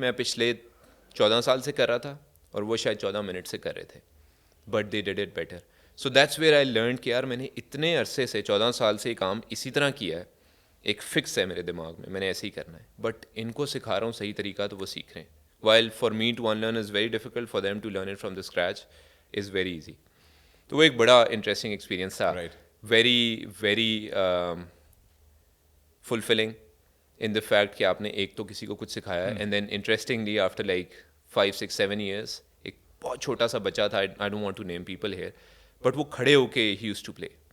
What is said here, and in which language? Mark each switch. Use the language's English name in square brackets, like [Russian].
[Urdu] میں پچھلے 14 سال سے کر رہا تھا اور وہ شاید 14 منٹ سے کر رہے تھے, [English] But they did it better. So that's where I learn [Urdu] کہ یار میں نے اتنے عرصے سے 14 سال سے یہ کام اسی طرح کیا ہے, ایک فکس ہے میرے دماغ میں نے ایسے ہی کرنا ہے, بٹ ان کو سکھا رہا ہوں صحیح طریقہ تو وہ سیکھ رہے ہیں. [English] while for me to unlearn is very difficult, for them to learn it from the scratch is very easy. [Urdu] تو وہ ایک بڑا انٹرسٹنگ ایکسپیرینس تھا, [English] very very fulfilling in the fact [Urdu] کہ آپ نے ایک تو کسی کو کچھ سکھایا ہے, [English] and then interestingly after like 5, 6, 7 years [Urdu] ایک بہت چھوٹا سا بچہ تھا, [English] I don't want to name people here, [Urdu] but وہ کھڑے ہو کے ہی یوز ٹو پلے.